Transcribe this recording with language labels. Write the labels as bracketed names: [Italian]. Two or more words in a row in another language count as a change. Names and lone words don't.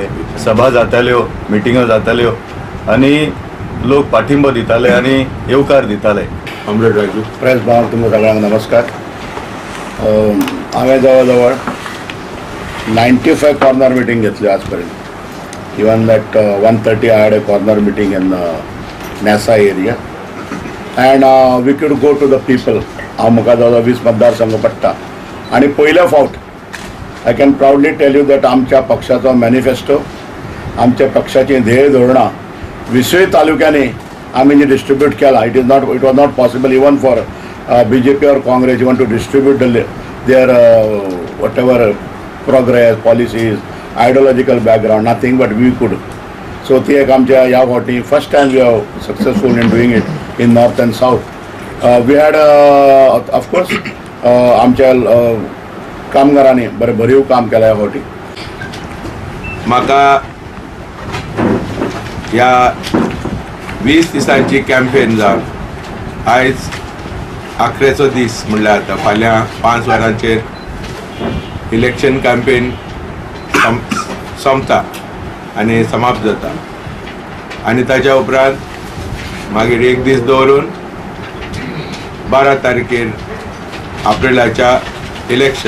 [Konkani] सभा जाताल्यो, मिटिंगो जाताल्यो आणि लोक पाठिंबो दिताले आणि येवकार दिताले. ऑमलेट राजू प्रेस भाव तुमकां सगळ्यांक नमस्कार. हांवें जवळ जवळ 95 [English] corner meeting [Konkani] घेतल्यो आज पर्यंत. [English] even that 1:30 I had a corner meeting in NASA area and we could go to the people. [Konkani] हांव म्हाका जवळ 20 मतदारसंघ पडटा आणि पयले फावट [English] I can proudly tell you that [Konkani] आमच्या पक्षाचो मॅनिफेस्टो आमच्या पक्षाची ध्येय धोरणां 20 तालुक्यांनी आमी जी डिस्ट्रीब्यूट केला. [English] it was not possible even for BJP or Congress even to distribute their whatever progress, policies, ideological background, nothing but we could. So [Konkani] ती एक आमच्या ह्या फावटी [English] first time we are successful in doing it in north and south. we had of course [Konkani] आमच्या कामगारांनी बरें भरीव काम केलां ह्या फावटी. म्हाका ह्या 20 दिसांची कॅम्पेन जावन आयज आखरेचो दीस म्हणल्यार आतां फाल्यां 5 वरांचेर [English] election campaign [Konkani] सोंपता आनी समाप्त जाता आनी ताच्या उपरांत मागीर एक दीस दवरून 12 तारखेर एप्रिलाच्या इलेक्शन.